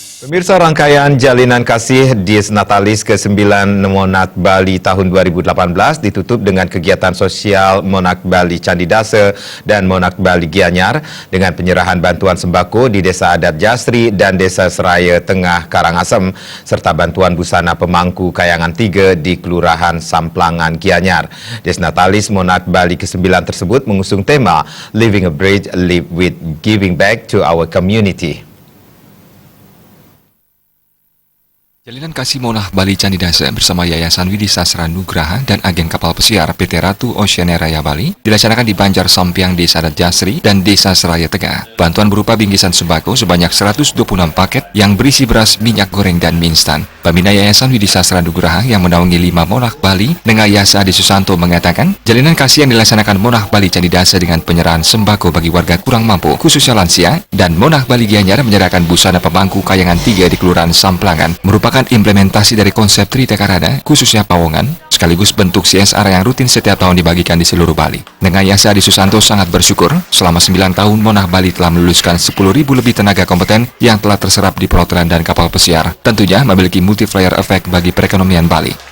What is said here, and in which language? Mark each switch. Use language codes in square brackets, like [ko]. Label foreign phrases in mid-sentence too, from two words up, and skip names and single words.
[id] Pemirsa, rangkaian jalinan kasih Dies Natalis ke-9 Monat Bali tahun 2018 ditutup dengan kegiatan sosial Monat Bali Candidase dan Monat Bali Gianyar dengan penyerahan bantuan sembako di Desa Adat Jasri dan Desa Seraya Tengah Karangasem serta bantuan busana pemangku Kayangan 3 di Kelurahan Samplangan Gianyar. Dies Natalis Monat Bali ke-9 tersebut mengusung tema [en] Living a Bridge, Live with Giving Back to Our Community. [id] Jalinan kasih Monah Bali Candidase bersama Yayasan Widi Sastra Nugraha dan agen kapal pesiar PT Ratu Oceania Raya Bali dilaksanakan di Banjar Sampiang, Desa Adat Jasri, dan Desa Seraya Tengah. Bantuan berupa bingkisan sembako sebanyak 126 paket yang berisi beras, minyak goreng, dan mie instan. Pembina Yayasan Widi Sastra Nugraha yang menaungi 5 Monah Bali, Nengayasa Adi Susanto mengatakan, jalinan kasih yang dilaksanakan Monah Bali Candidase dengan penyerahan sembako bagi warga kurang mampu, khususnya lansia, dan Monah Bali Gianyar menyerahkan busana pemangku Kayangan 3 di Kelurahan Samplangan, merupakan implementasi dari konsep Trita Karana, khususnya Pawongan, sekaligus bentuk CSR yang rutin setiap tahun dibagikan di seluruh Bali. Nengayasa Adi Susanto sangat bersyukur selama 9 tahun Monah Bali telah meluluskan 10.000 lebih tenaga kompeten yang telah terserap di perhotelan dan kapal pesiar. Tentunya memiliki [en] multiplier effect [id] bagi perekonomian Bali.